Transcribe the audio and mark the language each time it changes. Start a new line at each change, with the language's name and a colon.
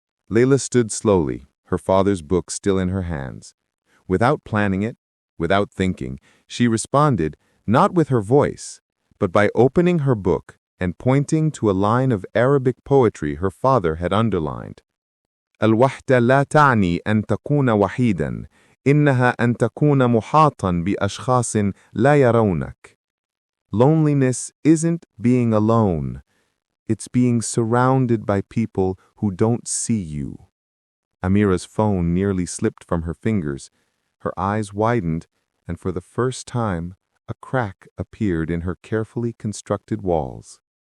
English: Layla stood slowly, her father's book still in her hands. Without planning it, without thinking, she responded, not with her voice, but by opening her book and pointing to a line of Arabic poetry her father had underlined.
Arabic: الوحدة لا تعني أن تكون وحيدا، إنها أن تكون محاطا بأشخاص لا يرونك.
English: Loneliness isn't being alone. It's being surrounded by people who don't see you. Amira's phone nearly slipped from her fingers. Her eyes widened, and for the first time, a crack appeared in her carefully constructed walls.